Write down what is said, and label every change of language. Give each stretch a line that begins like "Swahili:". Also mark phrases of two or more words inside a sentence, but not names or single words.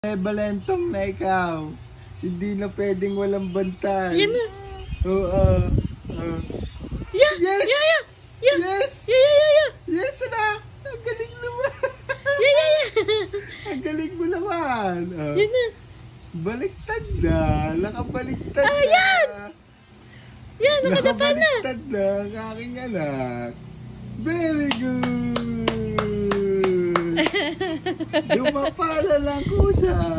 Filipino: Balentong na ikaw. Hindi na pwedeng walang bantay. Yan na. Oo.
English: Yeah! Yes! Yeah! Yeah! Yeah! Yes! Yeah!
Filipino: Yes na! Ang galing naman!
English: Yeah!
Filipino: Ang galing mo naman! Yan na. Baliktad na! Nakabaliktad na! Yan! Yan! Nakadapa na! Nakabaliktad na ang aking anak.
English: Very good!
Filipino: Dumapala lang kusa.